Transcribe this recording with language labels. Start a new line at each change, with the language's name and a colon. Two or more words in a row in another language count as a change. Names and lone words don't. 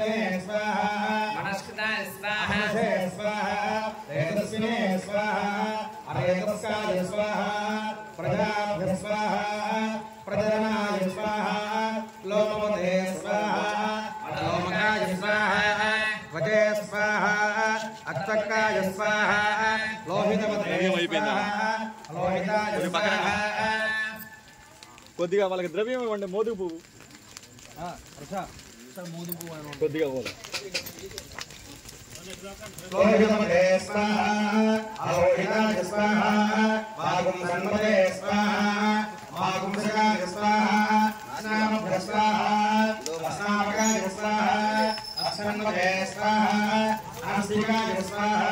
Sanskrit: स्वाहा मनस्कृताय स्वाहा स्वाहा तेजस्विने स्वाहा अरेतस्काय स्वाहा प्रजाभ्यः स्वाहा प्रजननाय स्वाहा लोमपते स्वाहा लोमकाय स्वाहा वचे स्वाहा अक्तकाय स्वाहा लोहितपते स्वाहा लोहिताय स्वाहा
Telugu: కొద్దిగా వాళ్ళకి ద్రవ్యం ఇవ్వండి మోదుగు పువ్వు కొద్దిగా పోదు
Sanskrit: लोहितपते स्वाहा अलोहिताय स्वाहा वागुंसन्मते स्वाहा वागुंसकाय स्वाहा अस्नामभ्यः स्वाहा अस्नामकाय स्वाहा अस्सन्मते स्वाहा आस्तिकाय स्वाहा